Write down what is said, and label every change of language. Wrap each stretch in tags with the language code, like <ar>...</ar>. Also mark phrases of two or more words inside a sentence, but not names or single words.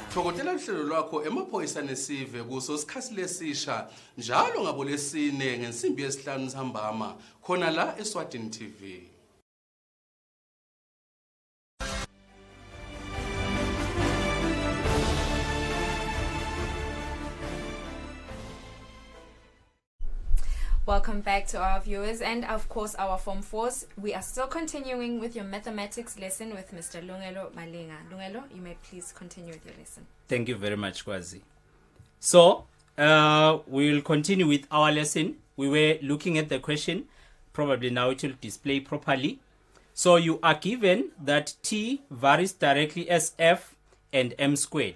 <ss>Thokotela uhlelo lwakho emaphoyisa nesive kuso sikhathi lesisha njalo ngabolesine ngensimbi yesihlanu sihambama khona la Eswatini TV.</ss> <en>Welcome back to our viewers and of course our Form 4s. We are still continuing with your mathematics lesson with Mr. Lungelo Malinga. Lungelo, you may please continue with your lesson. Thank you very much, Kwazi. So, we will continue with our lesson. We were looking at the question. Probably now it will display properly. So, you are given that t varies directly as f and m squared.</en>